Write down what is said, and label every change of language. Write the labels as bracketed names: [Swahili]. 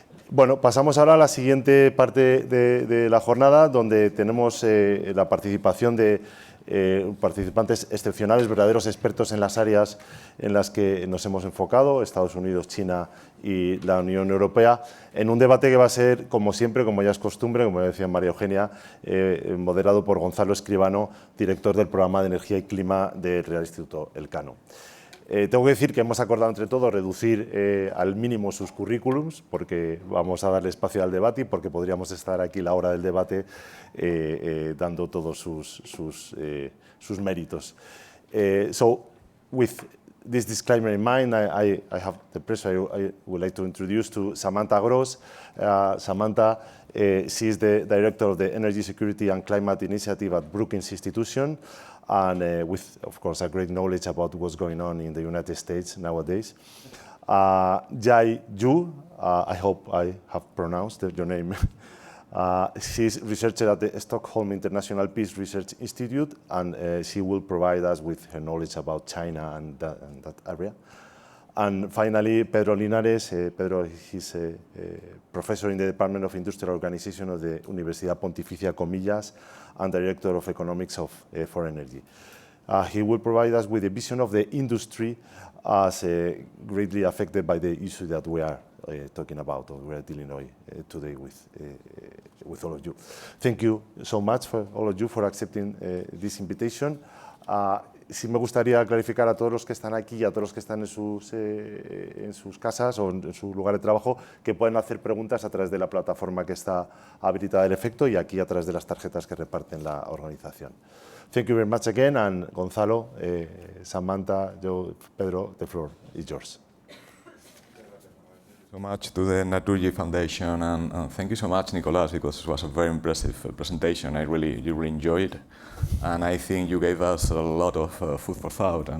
[Spanish] Bueno, pasamos ahora a la siguiente parte de la jornada, donde tenemos la participación de participantes excepcionales, verdaderos expertos en las áreas en las que nos hemos enfocado, Estados Unidos, China y la Unión Europea, en un debate que va a ser, como siempre, como ya es costumbre, como decía María Eugenia, moderado por Gonzalo Escribano, director del programa de Energía y Clima del Real Instituto Elcano. Tengo que decir que hemos acordado entre todos reducir al mínimo sus currículums, porque vamos a darle espacio al debate y porque podríamos estar aquí la hora del debate dando todos sus méritos. [English] So, with this disclaimer in mind, I have the pleasure, I would like to introduce to Samantha Gross. Samantha, she is the director of the Energy Security and Climate Initiative at Brookings Institution, and with, of course, a great knowledge about what's going on in the United States nowadays. Jai Ju, I hope I have pronounced your name. She's researcher at the Stockholm International Peace Research Institute, and she will provide us with her knowledge about China and that area. And finally, Pedro Linares. Pedro, he's a professor in the Department of Industrial Organization of the Universidad Pontificia Comillas and Director of Economics for Energy. He will provide us with a vision of the industry as greatly affected by the issue that we are talking about, or we are dealing today with all of you. Thank you so much for all of you for accepting this invitation. [Spanish] Sí me gustaría clarificar a todos los que están aquí y a todos los que están en sus casas o en su lugar de trabajo que pueden hacer preguntas a través de la plataforma que está habilitada en efecto y aquí a través de las tarjetas que reparten la organización. [English] Thank you very much again, and Gonzalo, Samantha, Joe, Pedro, the floor is yours. So much to the Naturgy Foundation, and thank you so much, Nicolás, because it was a very impressive presentation. I really enjoyed it, and I think you gave us a lot of food for thought.